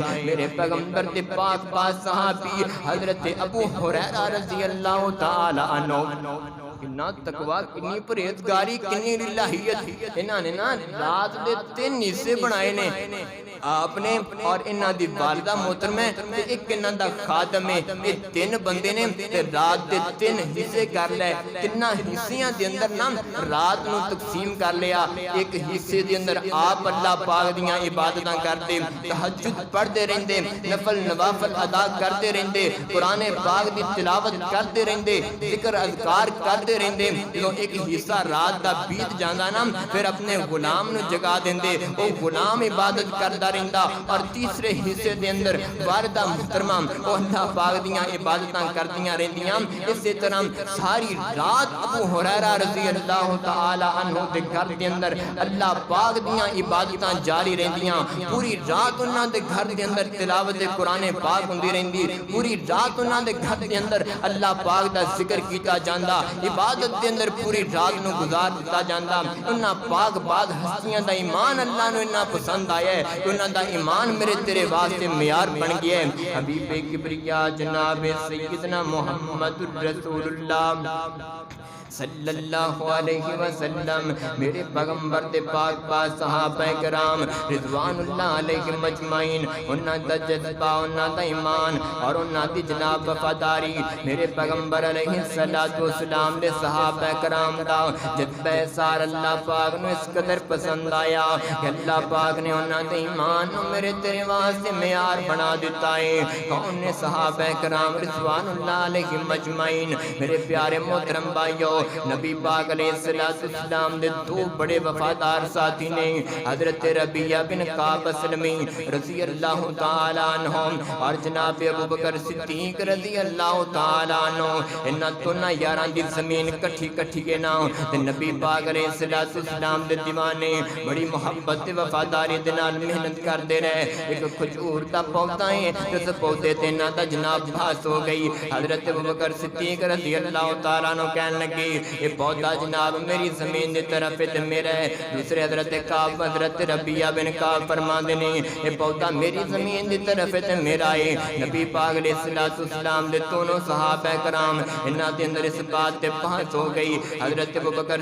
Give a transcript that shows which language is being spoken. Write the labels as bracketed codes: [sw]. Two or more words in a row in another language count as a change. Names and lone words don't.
[pa] میرے پیغمبر دے پاک پاس صحابی حضرت ابو ہریرہ [ar] رضی اللہ تعالی عنہ، [pa] کنا تقوی، کنی پرہیزگاری، کنی الہیت، انہاں نے نا رات دے 3 حصے بنائے نے آپ نے، اور انہاں دی والدہ محترم ہے تے ایک انہاں دا خادم ہے، یہ 3 بندے نے تے رات دے 3 حصے کر لے، 3 حصیاں دے اندر نا رات نو تقسیم کر لیا، ایک حصے دے اندر آپ اللہ پاک دیاں عبادتاں کردے، تہجد پڑھدے رہندے، نفل نوافل ادا کردے رہندے، قرآن پاک دی تلاوت کردے رہندے، ذکر اذکار کر کردے رہندے جدوں ایک حصہ رات دا بیت جاندا نا پھر اپنے غلام نو جگا دیندے او غلام عبادت کردا رہندا اور تیسرے حصے دے اندر والدہ محترمہ او اللہ پاک دیاں عبادتاں کردیاں رہندیاں اسی طرح ساری رات ابو ہریرہ [ar] رضی اللہ تعالی عنہ [pa] دے گھر دے اندر اللہ پاک دیاں عبادتاں جاری رہندیاں پوری رات انہاں دے گھر دے اندر تلاوت قرآن پاک ہوندی رہندی پوری رات انہاں دے گھر دے اندر اللہ پاک دا ذکر کیتا جاندا عبادت دے اندر پوری رات نو گزار دیتا جاندا انہاں پاک بعد ہستیاں دا ایمان اللہ نو اتنا پسند آیا ہے کہ انہاں دا ایمان میرے تیرے واسطے معیار بن گیا ہے حبیب کبریا جناب سیدنا محمد رسول اللہ [ar] صلی اللہ علیہ وسلم [pa] میرے پیغمبر دے پاک پاک صحابہ کرام [ar] رضوان اللہ علیہ مجمعین [pa] انہاں دا جذبہ انہاں دا ایمان اور انہاں دی جناب وفاداری میرے پیغمبر علیہ السلام دے صحابہ کرام دا جذبہ سار اللہ پاک نو اس قدر پسند آیا کہ اللہ پاک نے انہاں دے ایمان نو میرے تیرے واسطے معیار بنا دیتا ہے کون نے صحابہ کرام [ar] رضوان اللہ علیہ مجمعین [pa] میرے پیارے محترم بھائیو نبی پاک علیہ السلام دے دو بڑے وفادار ساتھی نے حضرت ربیہ بن کعب اسلمی [ar] رضی اللہ تعالیٰ عنہ [pa] اور جناب ابو بکر صدیق [ar] رضی اللہ تعالیٰ عنہ [pa] انہاں دونوں یاران دی زمین کٹھی کٹھی کے نام نبی پاک علیہ السلام دے دیوانے بڑی محبت وفاداری دے نال محنت کر دے رہے ایک کھجور دا پودا ہے جس پودے تے انہاں دا جناب بھاس ہو گئی حضرت ابو بکر صدیق [ar] رضی اللہ تعالیٰ عنہ [pa] کہنے لگے یہ پودا جناب میری زمین دی طرف تے میرا ہے دوسرے حضرت کعب حضرت ربیہ بن کعب فرماندے نے یہ پودا میری زمین دی طرف تے میرا ہے نبی پاک علیہ السلام دے دونوں صحابہ کرام انہاں دے اندر اس بات تے بحث ہو گئی حضرت ابوبکر